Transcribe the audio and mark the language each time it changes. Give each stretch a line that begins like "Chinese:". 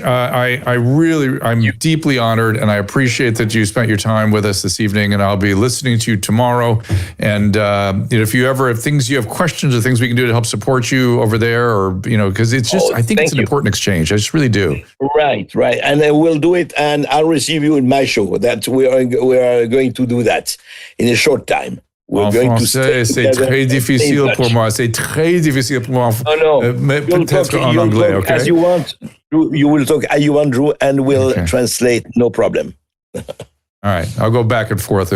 English: I'm deeply honored, and I appreciate that you spent your time with us this evening, and I'll be listening to you tomorrow. And if you ever have things, you have questions or things we can do to help support you over there, or because it's just, I think it's an important exchange. I just really do. Right. And I will do it, and I'll receive you in my show. That we are going to do that in a short time.
French: En français, c'est très difficile pour moi. C'est très difficile pour moi. Mais peut-être en anglais, okay?
English: As you want, you will talk as you want, Drew, and we'll translate, no problem. All right, I'll go back and forth.